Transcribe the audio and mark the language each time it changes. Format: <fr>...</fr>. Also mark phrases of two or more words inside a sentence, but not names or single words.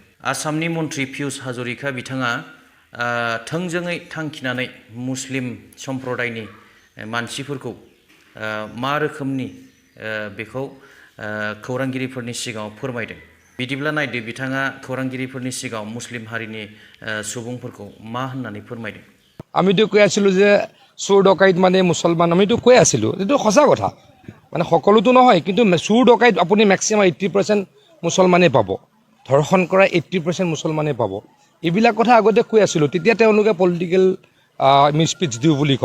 <brx>आसामनि मन्त्रि पियुष हाजरिका बिथाङा थोंजोङै थांखिनानै मुस्लिम सम्प्रदायनि मानसिफोरखौ मा रोखोमनि बेखौ खौरांगिरिफोरनि सिगाङाव फोरमायदों। बिदिब्ला नायदो बिथाङा खौरांगिरिफोरनि सिगाङाव मुस्लिम हारिनि सुबुंफोरखौ मा होननानै फोरमायदों।</brx> <as>আমিতো কৈ আছিলোঁ যে চোৰ ডকাইত মানে মুছলমান, আমিতো কৈ আছিলোঁ, এইটো সঁচা কথা। মানে সকলোতো নহয়, কিন্তু চোৰ ডকাইত আপুনি মেক্সিমাম 80% মুছলমানেই পাব, ধৰ্ষণ কৰা 80% মুছলমানেই পাব। এইবিলাক কথা আগতে কৈ আছিলোঁ, তেতিয়া তেওঁলোকে পলিটিকেল মিছপিচ দিওঁ বুলি কয়।</as>